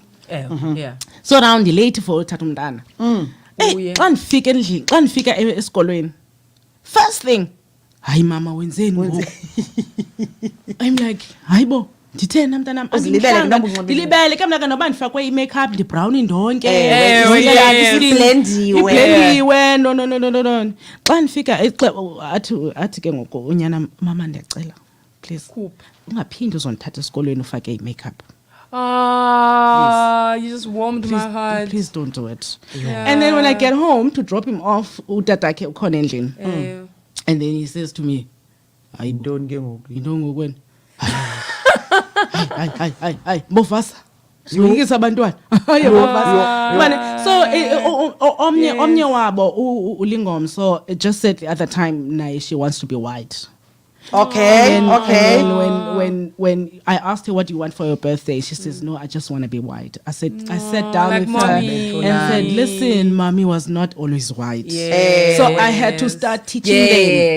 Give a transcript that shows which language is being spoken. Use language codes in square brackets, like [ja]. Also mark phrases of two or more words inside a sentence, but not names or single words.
[en] Yeah. So now [xh] ndilate for uthatha umntana. [en] Yeah. [xh] Xa ndifika endlini, xa ndifika esikolweni, [en] first thing, [xh] hayi mama wenzeni ngoku? [en] I'm like, [xh] hayibo, nditheni namntanam? Uzilibele ke noba Ndilibele ke mna ke noba ndifakwe i-makeup, ndibrown indonke. Iblendiwe, no. Xa ndifika athi ke ngoku unyana, mama ndiyacela, please, ungaphindi uzondithatha esikolweni ufake i-makeup. [en] You just warmed my heart. Please don't do it. Yeah. And then when I get home to drop him off, [xh] utatakhe ukhona endlini. [en] And then he says to me, I don't get when. [xh] Hayi, Mofasa. Uyikisa abantwana. [en] Hayi Mofasa. So [xh] omnye wabo ulingomso [en] just said the other time naye she wants to be white. Okay. And when I asked her, what do you want for your birthday? She says, no, I just want to be white. I sat down like with mommy. her and said, listen, mommy was not always white. Yes. So I had to start teaching them.